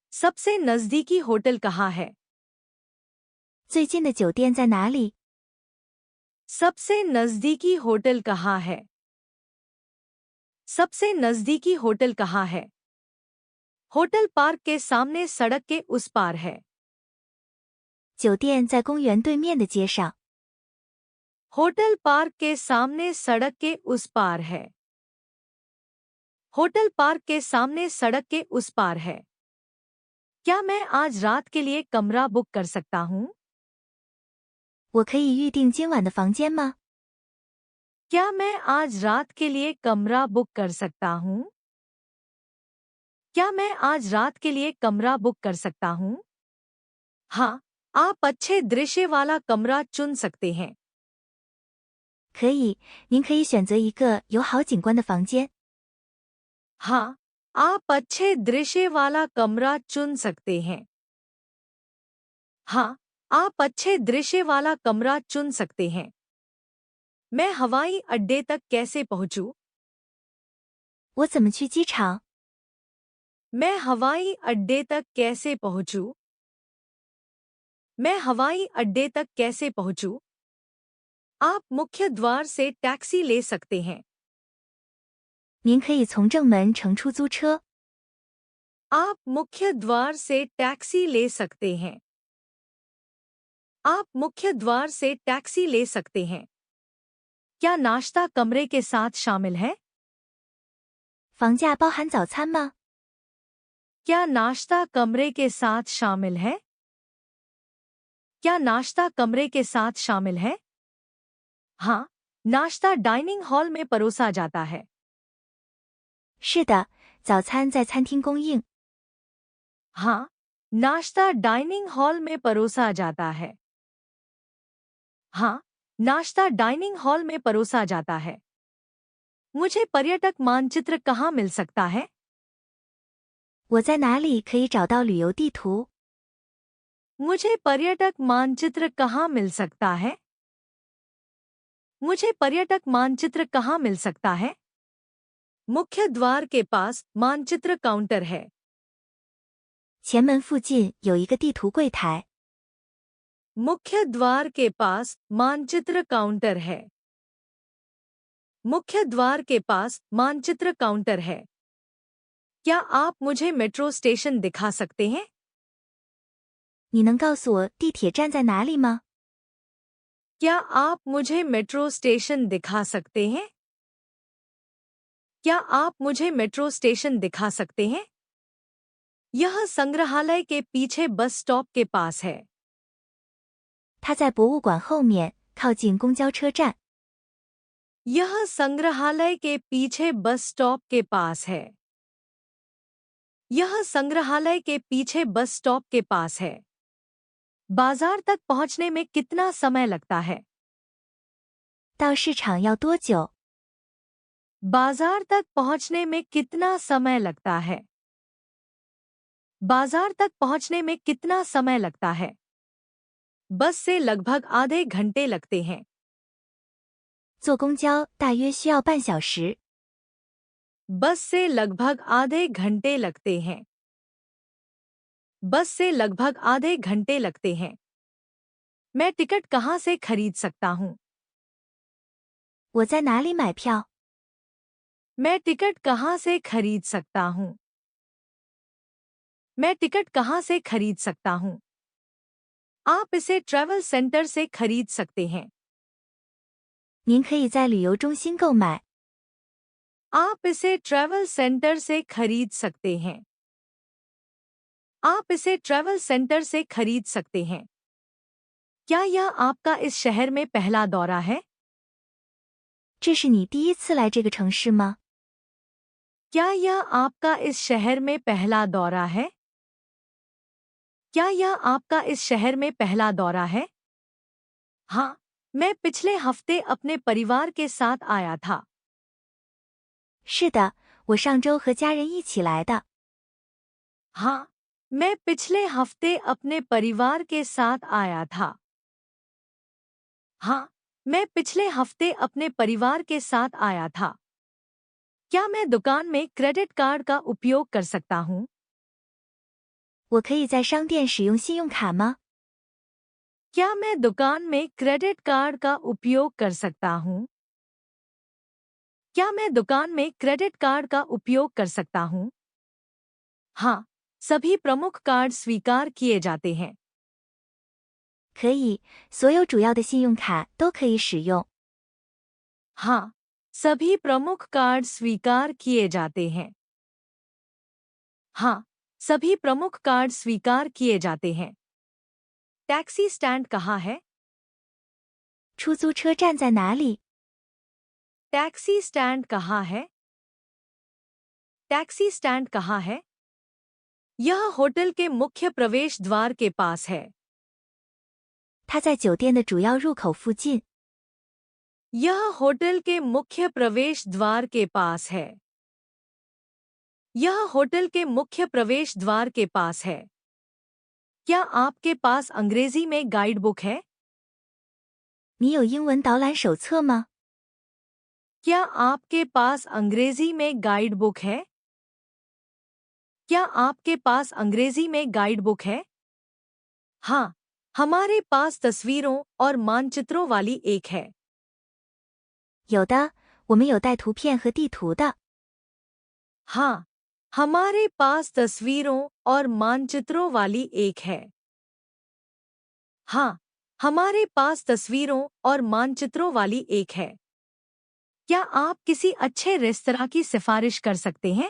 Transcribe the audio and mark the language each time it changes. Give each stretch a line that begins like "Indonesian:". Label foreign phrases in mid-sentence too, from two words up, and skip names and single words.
Hindi: सबसे नजदीकी होटल कहाँ है?
Chinese: 最近的酒店在哪里？
Hindi: सबसे नजदीकी होटल कहाँ है? सबसे नजदीकी होटल कहाँ है? होटल पार्क के सामने सड़क के उस पार है।
Chinese: 酒店在公园对面的街上。
Hindi: होटल पार्क के सामने सड़क के उस पार है। होटल पार्क के सामने सड़क के उस पार है। क्या मैं आज रात के लिए कमरा बुक कर सकता हूँ?
Chinese: 我可以预定今晚的房间吗？
Hindi: क्या मैं आज रात के लिए कमरा बुक कर सकता हूँ? क्या मैं आज रात के लिए कमरा बुक कर सकता हूँ? हाँ, आप अच्छे दृश्य वाला कमरा चुन सकते हैं।
Chinese: 可以，您可以选择一个有好景观的房间。
Hindi: हाँ, आप अच्छे दृश्य वाला कमरा चुन सकते हैं। हाँ, आप अच्छे दृश्य वाला कमरा चुन सकते हैं। मैं हवाई अड्डे तक कैसे पहुंचूं?
Chinese: 我怎么去机场？
Hindi: मैं हवाई अड्डे तक कैसे पहुंचूं? मैं हवाई अड्डे तक कैसे पहुंचूं? आप मुख्य द्वार से टैक्सी ले सकते हैं।
Chinese: 您可以从正门乘出租车。
Hindi: आप मुख्य द्वार से टैक्सी ले सकते हैं। आप मुख्य द्वार से टैक्सी ले सकते हैं। क्या नाश्ता कमरे के साथ शामिल है?
Chinese: 房价包含早餐吗？
Hindi: क्या नाश्ता कमरे के साथ शामिल है? क्या नाश्ता कमरे के साथ शामिल है? हाँ, नाश्ता
English: dining hall
Hindi: में परोसा जाता है।
Chinese: 是的，早餐在餐厅供应。
Hindi: हाँ, नाश्ता
English: dining hall
Hindi: में परोसा जाता है। हाँ, नाश्ता
English: dining hall
Hindi: में परोसा जाता है। मुझे पर्यटक मानचित्र कहाँ मिल सकता है?
Chinese: 我在哪里可以找到旅游地图？
Hindi: मुझे पर्यटक मानचित्र कहाँ मिल सकता है? मुझे पर्यटक मानचित्र कहाँ मिल सकता है? मुख्य द्वार के पास मानचित्र काउंटर है।
Chinese: 前门附近有一个地图柜台。
Hindi: मुख्य द्वार के पास मानचित्र काउंटर है। मुख्य द्वार के पास मानचित्र काउंटर है। क्या आप मुझे
English: metro station
Hindi: दिखा सकते हैं?
Chinese: 你能告诉我地铁站在哪里吗？
Hindi: क्या आप मुझे
English: metro station
Hindi: दिखा सकते हैं? क्या आप मुझे
English: metro station
Hindi: दिखा सकते हैं? यह संग्रहालय के पीछे
English: bus stop
Hindi: के पास है।
Chinese: 它在博物馆后面，靠近公交车站。
Hindi: यह संग्रहालय के पीछे
English: bus stop
Hindi: के पास है। यह संग्रहालय के पीछे
English: bus stop
Hindi: के पास है। बाजार तक पहुंचने में कितना समय लगता है?
Chinese: 到市场要多久？
Hindi: बाजार तक पहुंचने में कितना समय लगता है? बाजार तक पहुंचने में कितना समय लगता है? बस से लगभग आधे घंटे लगते हैं।
Chinese: 坐公交大约需要半小时。
Hindi: बस से लगभग आधे घंटे लगते हैं। बस से लगभग आधे घंटे लगते हैं। मैं टिकट कहाँ से खरीद सकता हूँ?
Chinese: 我在哪里买票？
Hindi: मैं टिकट कहाँ से खरीद सकता हूँ? मैं टिकट कहाँ से खरीद सकता हूँ? आप इसे
English: travel center
Hindi: से खरीद सकते हैं।
Chinese: 您可以在旅游中心购买。
Hindi: आप इसे
English: travel center
Hindi: से खरीद सकते हैं। आप इसे
English: travel center
Hindi: से खरीद सकते हैं। क्या यह आपका इस शहर में पहला दौरा है?
Chinese: 这是你第一次来这个城市吗？
Hindi: क्या यह आपका इस शहर में पहला दौरा है? क्या यह आपका इस शहर में पहला दौरा है? हाँ, मैं पिछले हफ्ते अपने परिवार के साथ आया था।
Chinese: 是的，我上周和家人一起来的。
Hindi: हाँ, मैं पिछले हफ्ते अपने परिवार के साथ आया था। हाँ, मैं पिछले हफ्ते अपने परिवार के साथ आया था। क्या मैं दुकान में
English: credit card
Hindi: का उपयोग कर सकता हूँ?
Chinese: 我可以在商店使用信用卡吗？
Hindi: क्या मैं दुकान में
English: credit card
Hindi: का उपयोग कर सकता हूँ? क्या मैं दुकान में
English: credit card
Hindi: का उपयोग कर सकता हूँ? हाँ, सभी प्रमुख कार्ड स्वीकार किए जाते हैं।
Chinese: 可以，所有主要的信用卡都可以使用。
Hindi: हाँ, सभी प्रमुख कार्ड स्वीकार किए जाते हैं। हाँ, सभी प्रमुख कार्ड स्वीकार किए जाते हैं।
English: taxi stand
Hindi: कहाँ है?
Chinese: 出租车站在哪里？
English: taxi stand
Hindi: कहाँ है?
English: taxi stand
Hindi: कहाँ है? यह होटल के मुख्य प्रवेश द्वार के पास है।
Chinese: 它在酒店的主要入口附近。
Hindi: यह होटल के मुख्य प्रवेश द्वार के पास है। यह होटल के मुख्य प्रवेश द्वार के पास है। क्या आपके पास अंग्रेजी में
English: guide book
Hindi: है?
Chinese: 你有英文导览手册吗？
Hindi: क्या आपके पास अंग्रेजी में
English: guide book
Hindi: है? क्या आपके पास अंग्रेजी में
English: guide book
Hindi: है? हाँ, हमारे पास तस्वीरों और मानचित्रों वाली एक है।
Chinese: 有的，我们有带图片和地图的。
Hindi: हाँ, हमारे पास तस्वीरों और मानचित्रों वाली एक है। हाँ, हमारे पास तस्वीरों और मानचित्रों वाली एक है। क्या आप किसी अच्छे रेस्तरां की सिफारिश कर सकते हैं?